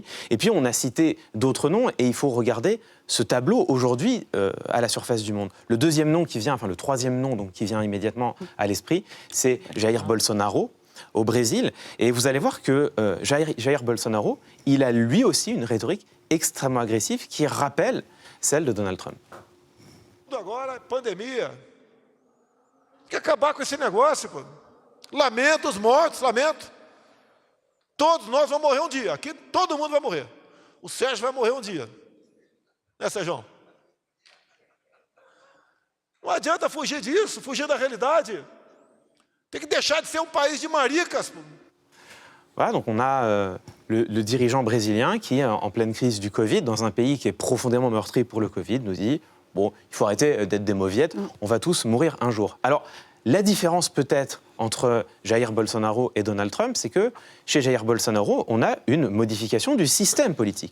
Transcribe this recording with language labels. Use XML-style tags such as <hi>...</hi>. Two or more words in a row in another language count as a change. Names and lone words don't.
<fr>Et puis, on a cité d'autres noms, et il faut regarder ce tableau aujourd'hui à la surface du monde. Le troisième nom donc, qui vient immédiatement à l'esprit, c'est Jair Bolsonaro, au Brésil. Et vous allez voir que Jair Bolsonaro, il a lui aussi une rhétorique extrêmement agressive qui rappelle celle de Donald Trump.</fr> <pt>Agora, pandemia. Tem que acabar com esse negócio, pô. Lamento os mortos, lamento. Todos nós vamos morrer um dia. Aqui todo mundo vai morrer. O Sérgio vai morrer um dia. Né, Sérgio? Não adianta fugir disso, fugir da realidade. Tem que deixar de ser país de maricas.</pt> <fr>Voilà, donc on a le dirigeant brésilien qui, en pleine crise du Covid, dans un pays qui est profondément meurtri pour le Covid, nous dit « Bon, il faut arrêter d'être des mauviettes, on va tous mourir un jour ». Alors, la différence peut-être entre Jair Bolsonaro et Donald Trump, c'est que chez Jair Bolsonaro, on a une modification du système politique.</fr>